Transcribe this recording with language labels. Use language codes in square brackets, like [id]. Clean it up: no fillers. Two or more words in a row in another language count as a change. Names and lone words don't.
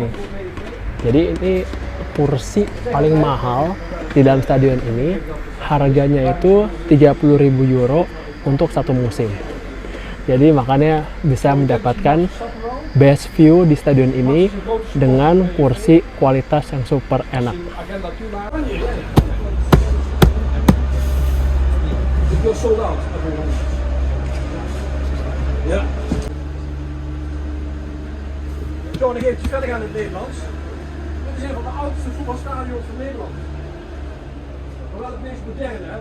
[id] Jadi ini kursi paling mahal di dalam stadion ini, harganya itu 30.000 euro untuk satu musim. Jadi makanya bisa mendapatkan [en] best view [id] di stadion ini dengan kursi kualitas yang super enak. [nl] Ja. Zo, dan geef je verder aan in het Nederlands. Dit is een van de oudste voetbalstadions van Nederland. Maar wel het meest moderne, hè?